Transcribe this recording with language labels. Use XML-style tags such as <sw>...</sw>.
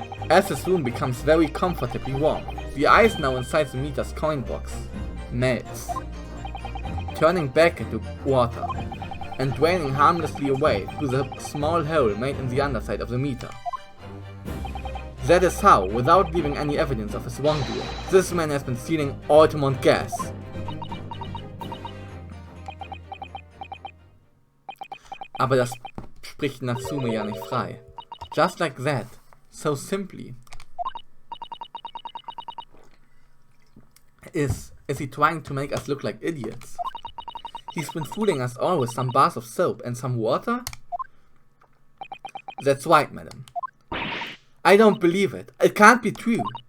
<en>As his room becomes very comfortably warm, the ice now inside the meter's coin box melts, turning back into water, and draining harmlessly away through the small hole made in the underside of the meter. That is how, without leaving any evidence of his wrongdoing, this man has been stealing Altamont gas.</en> <de>Aber das spricht Natsume ja nicht frei.</de> <en>Just like that, so simply. Is he trying to make us look like idiots? He's been fooling us all with some bars of soap and some water? That's right, madam. I don't believe it. It can't be true.</en>